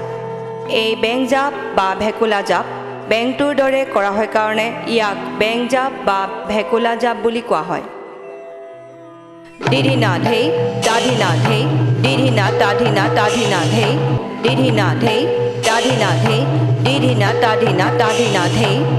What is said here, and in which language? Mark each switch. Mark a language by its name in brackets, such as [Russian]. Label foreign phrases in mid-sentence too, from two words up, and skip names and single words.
[Assamese] এই বেংজাপ বা ভেকুলা জাপ বেংটোৰ দৰে কৰা হয় কাৰণে ইয়াক বেংজাপ বা ভেকুলা জাপ বুলি কোৱা হয় দিধি না ধেই দাধি না ধেই didina tadina tadina the didina the tadina the didina tadina tadina the